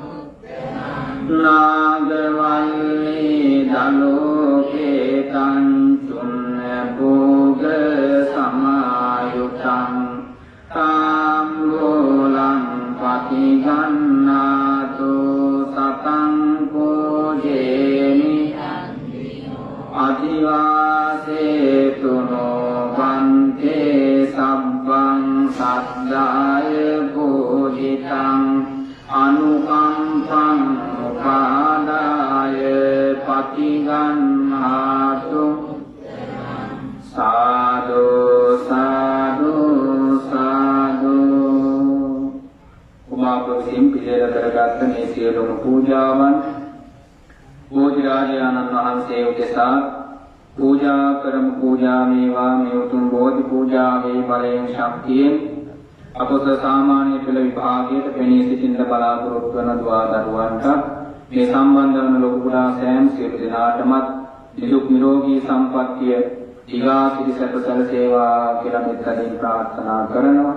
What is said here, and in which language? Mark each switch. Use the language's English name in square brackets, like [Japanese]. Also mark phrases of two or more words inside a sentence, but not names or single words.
[Pali] नागवल्ली दलोकेतं चूर्णभोग समायुतं ताम्बूलं पतिगह्णातु सतं पूजेमि अधिवासेतु नो भन्ते सब्बं सद्दा තං අනුකම්පං උපාදාය පටිගන්හාතු සාදු සාදු සාදු. [Sinhala] උමාපතින් පිළිල කරගත්ත මේ සියලුම පූජාවන් බෝධිරාජානන් වහන්සේ උදෙසා පූජා කරමු. පූජා මේවා මේ උතුම් බෝධි පූජාවේ බලයෙන් ශක්තියෙන් අපොස සාමාන්‍ය පෙළ විභාගයට පෙනී සිටින්න බලාපොරොත්තු වන දුවා දරුවන්ට මේ සම්බන්ධ වන ලොකු පුරා සෑම සියලු දෙනාටමත් නිදුක් නිරෝගී සම්පන්නිය දීඝාසිරි සැප සැලසේවා කියලා මෙත්තාවෙන් ප්‍රාර්ථනා කරනවා.